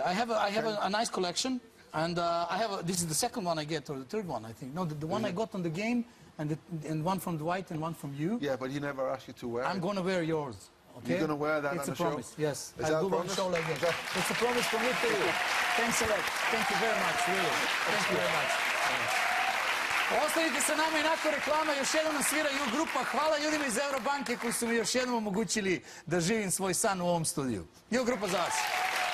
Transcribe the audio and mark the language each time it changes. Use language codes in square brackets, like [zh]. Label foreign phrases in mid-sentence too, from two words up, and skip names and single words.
[en] I have a nice collection. And this is the second one I get, or the third one, I think. No, the one I got on the game, and one from Dwight and one from you. Yeah, but he never asked you to wear it. I'm going to wear yours. Okay? You're going to wear that on the show? It's a promise, yes. Is I'll do one show like this. It's a promise from me to you. Thanks a lot. Thank you very much, really. Thank you very much. [sr] Ostanite sa nama i nakon reklama. Još jednom nam sviraju grupa. Hvala ljudima iz Eurobanke koji su mi još jednom omogućili da živim svoj san u ovom studiju. Grupa za vas.